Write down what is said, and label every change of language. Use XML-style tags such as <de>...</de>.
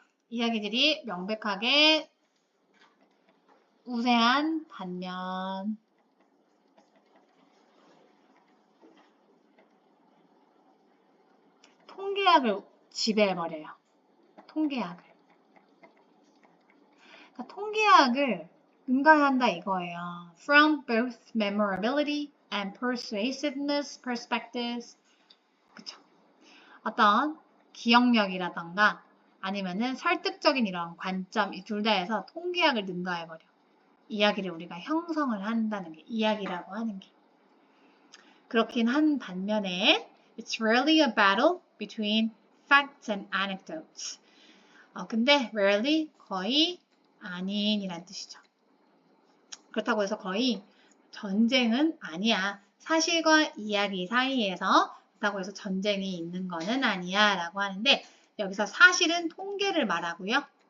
<ko>이야기들이 명백하게 우세한 반면 통계학을 지배해버려요. 통계학을. 그러니까 통계학을 능가한다 이거예요.</ko> <en>From both memorability and persuasiveness perspectives.</en> <ko>그쵸. 어떤 기억력이라던가 아니면은 설득적인 이런 관점 이 둘 다 해서 통계학을 능가해버려. 이야기를 우리가 형성을 한다는 게 이야기라고 하는 게. 그렇긴 한 반면에</ko> <en>It's rarely a battle between facts and anecdotes.</en> <ko>근데 rarely 거의 아닌이란 뜻이죠. 그렇다고 해서 거의 전쟁은 아니야. 사실과 이야기 사이에서 그렇다고 해서 전쟁이 있는 거는 아니야 라고 하는데 여기서 사실은 통계를 말하고요.</ko>